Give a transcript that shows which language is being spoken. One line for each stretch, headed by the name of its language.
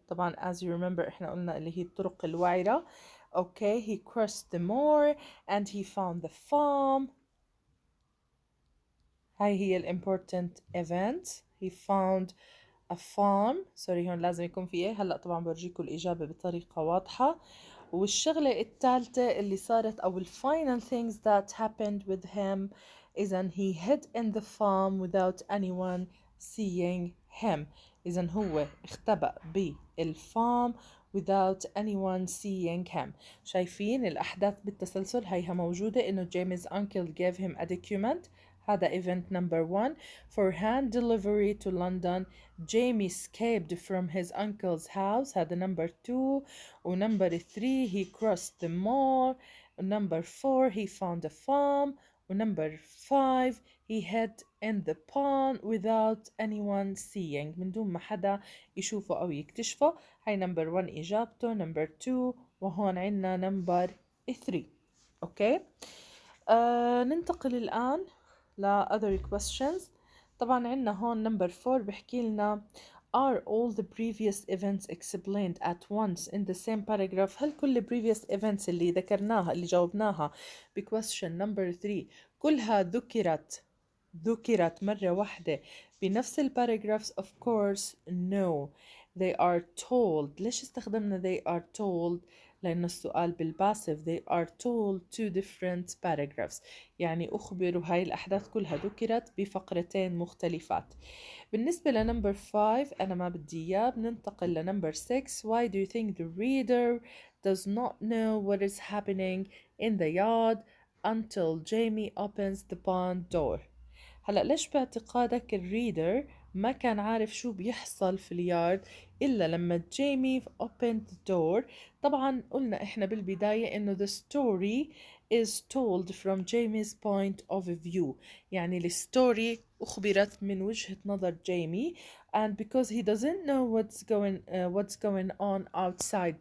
Arabic: طبعا
English: as you remember
Arabic: احنا قلنا اللي هي الطرق الوعرة.
English: okay he crossed the moor and he found the farm
Arabic: هاي هي ال
English: important event. he found a farm.
Arabic: سوري هون لازم يكون في ايه. هلأ طبعا برجيكم الإجابة بطريقة واضحة. والشغلة الثالثة اللي صارت أو ال
English: final things that happened with him إذن he hid in the farm without anyone seeing him.
Arabic: إذن هو اختبأ بالفارم
English: without anyone seeing him.
Arabic: شايفين الأحداث بالتسلسل هيها موجودة إنه جيمي's
English: uncle gave him a document. هذا event number 1 for hand delivery to London. Jamie escaped from his uncle's house. هذا number 2. و number 3 he crossed the mall. و number 4 he found a farm. و number 5 he hid in the pond without anyone seeing.
Arabic: من دون ما حدا يشوفه أو يكتشفه. هاي number 1 إجابته.
English: number 2 وهون عنا number 3.
Arabic: أوكي. ننتقل الآن ل
English: other questions.
Arabic: طبعا عنا هون
English: number 4
Arabic: بحكي لنا
English: are all the previous events explained at once in the same paragraph.
Arabic: هل كل
English: previous events
Arabic: اللي ذكرناها اللي جاوبناها ب
English: question number 3
Arabic: كلها ذكرت مرة واحدة بنفس الباراجرافز؟
English: of course no. they are told.
Arabic: ليش استخدمنا
English: they are told؟
Arabic: لأن السؤال بالباسف.
English: they are told two different paragraphs
Arabic: يعني أخبروا هاي الأحداث كلها ذكرت بفقرتين مختلفات. بالنسبة لنمبر 5 أنا ما بدي إياه. بننتقل لنمبر 6
English: why do you think the reader does not know what is happening in the yard until Jamie opens the barn door.
Arabic: هلأ ليش باعتقادك الريدر ما كان عارف شو بيحصل في اليارد إلا لما جيمي
English: opened the door؟
Arabic: طبعا قلنا إحنا بالبداية إنه
English: the story is told from Jamie's point of view.
Arabic: يعني الستوري أخبرت من وجهة نظر جيمي
English: and because he doesn't know what's going on outside.